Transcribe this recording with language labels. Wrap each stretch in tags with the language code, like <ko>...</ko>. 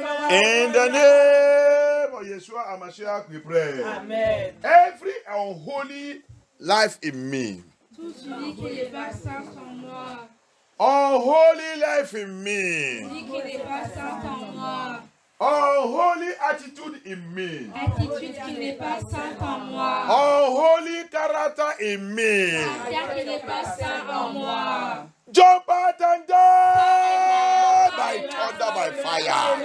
<en>In the name of Yeshua HaMashiach, we pray. Amen. Every unholy life in me,</en> <fr>Tout celui qui n'est pas saint en moi.</fr> <en>unholy life in me,</en> <fr>Celui qui n'est pas saint en moi.</fr> <en>unholy attitude in me,</en> <fr>Attitude qui n'est pas sainte en moi.</fr> <en>unholy character in me,</en> <fr>Caractère qui n'est pas saint en moi.</fr> <en>jump out and die by thunder, by fire.</en>